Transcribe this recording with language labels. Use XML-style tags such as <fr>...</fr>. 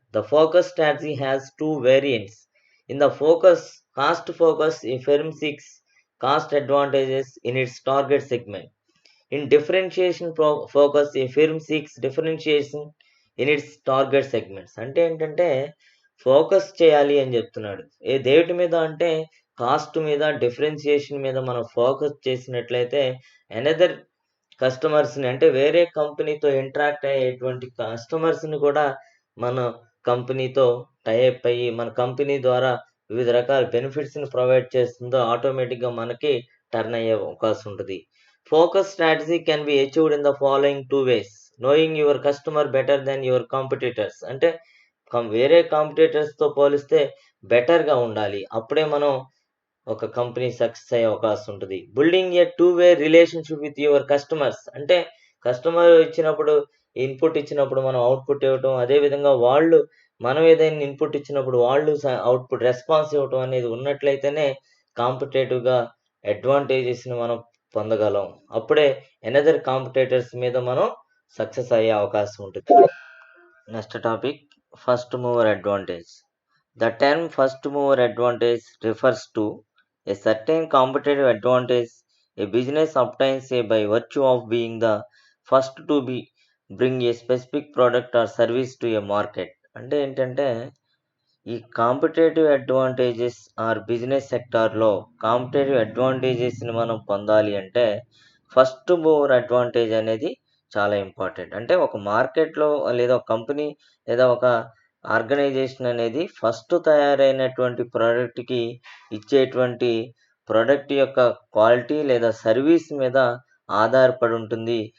<en>The focus strategy has two variants. In the cost focus, a firm seeks cost advantages in its target segment. In differentiation focus, a firm seeks differentiation in its target segments.</en> <te>అంటే ఏంటంటే focus చేయాలి అని చెప్తున్నాడు. దేటి మీద అంటే cost మీద, differentiation మీద మనం ఫోకస్ చేసినట్లయితే అనదర్ కస్టమర్స్‌ని అంటే వేరే కంపెనీతో ఇంటరాక్ట్ అయ్యేటువంటి కస్టమర్స్‌ని కూడా మన కంపెనీతో టై అప్ అయ్యి, మన కంపెనీ ద్వారా వివిధ రకాల బెనిఫిట్స్‌ని ప్రొవైడ్ చేస్తుందో ఆటోమేటిక్‌గా మనకి టర్న్ అయ్యే అవకాశం ఉంటది.</te> <en>Focus strategy can be achieved in the following 2 ways. Knowing your customer better than your competitors.</en> <te>అంటే వేరే కాంపిటీటర్స్‌తో పోలిస్తే బెటర్‌గా ఉండాలి. అప్పుడే మనం ఒక కంపెనీ సక్సెస్ అయ్యే అవకాశం ఉంటది.</te> <en>Building a two way relationship with your customers.</en> <te>అంటే కస్టమర్ ఇన్పుట్ ఇచ్చినప్పుడు మనం అవుట్‌పుట్ ఇవ్వటం. అదే విధంగా మనం ఏదైనా ఇన్పుట్ ఇచ్చినప్పుడు వాళ్ళు అవుట్‌పుట్ రెస్పాన్స్ ఇవ్వటం అనేది ఉన్నట్లయితేనే కాంపిటేటివ్‌గా అడ్వాంటేజెస్‌ని మనం పొందగలం. అప్పుడే అనదర్ కాంపిటీటర్స్ మీద మనం సక్సెస్ అయ్యే అవకాశం ఉంటుంది. Next topic</te> <en>first mover advantage. The term first mover advantage refers to a certain competitive advantage a business obtains by virtue of being the first to bring a specific product or service to a market.</en> <te>అంటే ఏంటంటే ఈ competitive advantages or business సెక్టార్‌లో competitive అడ్వాంటేజెస్‌ని మనం పొందాలి అంటే, first mover advantage అనేది చాలా important. అంటే ఒక మార్కెట్‌లో లేదా ఒక కంపెనీ లేదా ఒక ఆర్గనైజేషన్ అనేది ఫస్ట్ తయారైనటువంటి ప్రొడక్ట్‌కి ఇచ్చేటువంటి ప్రొడక్ట్ యొక్క క్వాలిటీ లేదా సర్వీస్ మీద ఆధారపడి ఉంటుంది.</te>